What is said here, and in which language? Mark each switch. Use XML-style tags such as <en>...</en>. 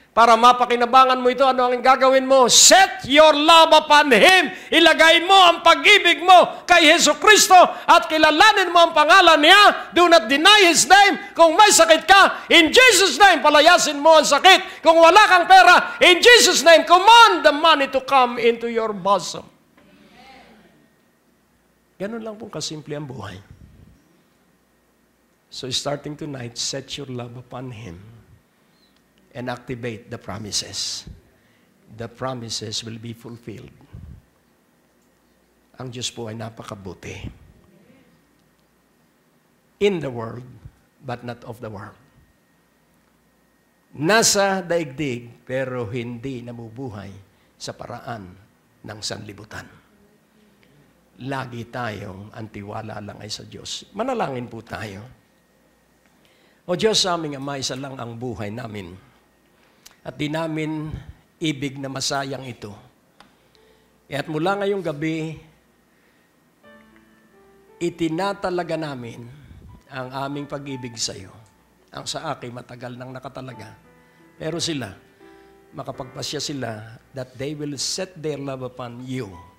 <tl>Para mapakinabangan mo ito, ano ang gagawin mo?</tl> <en>Set your love upon Him.</en> <tl>Ilagay mo ang pag-ibig mo kay Jesucristo at kilalanin mo ang pangalan niya.</tl> <en>Do not deny His name.</en> <tl>Kung may sakit ka, in Jesus' name, palayasin mo ang sakit. Kung wala kang pera,</tl> <en>in Jesus' name, command the money to come into your bosom.</en> <tl>Ganun lang po kasimple ang buhay.</tl> <en>So starting tonight, set your love upon Him and activate the promises. The promises will be fulfilled.</en> <tl>Ang Diyos po ay napakabuti.</tl> <en>In the world, but not of the world.</en> <tl>Nasa daigdig, pero hindi namubuhay sa paraan ng sanlibutan. Lagi tayong antiwala lang ay sa Diyos. Manalangin po tayo. O Diyos, sa aming Ama, isa lang ang buhay namin. At di namin ibig na masayang ito. At mula ngayong gabi, itinatalaga namin ang aming pag-ibig sa iyo. Ang sa akin matagal nang nakatalaga. Pero sila, makapagpasya sila</tl> <en>that they will set their love upon you.</en>